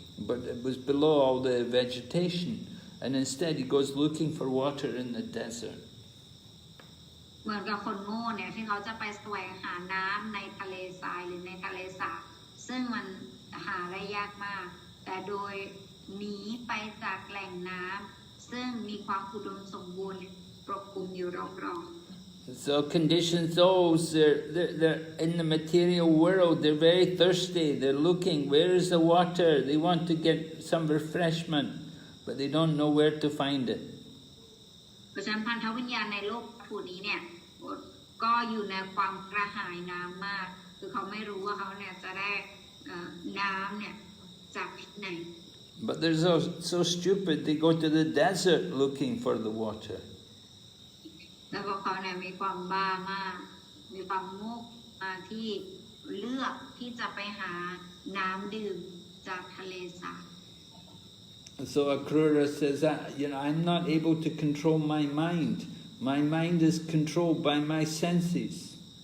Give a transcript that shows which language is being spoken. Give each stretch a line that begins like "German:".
English: But it was below all the vegetation. And instead he goes looking for water in the desert.
Thai: เหมือนกับคนโง่เนี่ยที่เขาจะไปแสวงหาน้ำในทะเลทรายหรือในทะเลสาบซึ่งมันหาได้ยากมากแต่โดยหนีไปจากแหล่งน้ำซึ่งมีความอุดมสมบูรณ์ปกคลุมอยู่รอบๆ
English: So conditioned souls, they're in the material world, they're very thirsty, they're looking, where is the water? They want to get some refreshment, but they don't know where to find it.
Thai: เพราะฉะนั้นพันธวิญญาณในโลกวัตถุนี้เนี่ยก็อยู่ในความกระหายน้ำมากคือเขาไม่รู้ว่าเขาเนี่ยจะได้น้ำเนี่ยจากที่ไหน
English: But they're so stupid, they go to the desert looking for the water.
Thai: แล้วพวกเขาเนี่ยมีความบ้ามากมีความโง่ที่เลือกที่จะไปหาน้ำดื่มจากทะเลสาบ
English: So Akrura says that, I'm not able to control my mind. My mind is controlled by my senses.